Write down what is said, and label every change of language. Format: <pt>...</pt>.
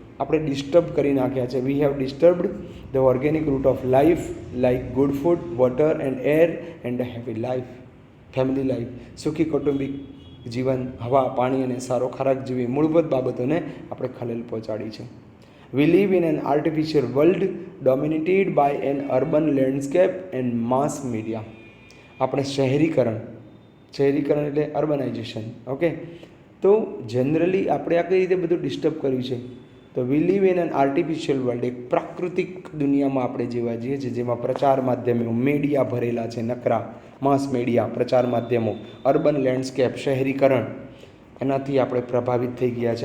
<gu>આપણે ડિસ્ટર્બ કરી નાખ્યા છે.</gu> <en>We have disturbed the organic root of life like good food, water and air and happy life, family life.</en> <gu>સુખી કૌટુંબિક જીવન, હવા, પાણી અને સારો ખોરાક જેવી મૂળભૂત બાબતોને આપણે ખલેલ પહોંચાડી છે.</gu> <en>We live in an artificial world dominated by an urban landscape and mass media.</en> <gu>આપણે શહેરીકરણ એટલે અર્બનાઇઝેશન. ઓકે, તો જનરલી આપણે આ કઈ રીતે બધું ડિસ્ટર્બ કર્યું છે? તો</gu> <en>we live in an artificial world,</en> <gu>એક પ્રાકૃતિક દુનિયામાં આપણે જેવા જઈએ છીએ, જેમાં પ્રચાર માધ્યમો, મીડિયા ભરેલા છે, નકરા માસ મીડિયા, પ્રચાર માધ્યમો, અર્બન લેન્ડસ્કેપ, શહેરીકરણ, એનાથી આપણે પ્રભાવિત થઈ ગયા છે.</gu>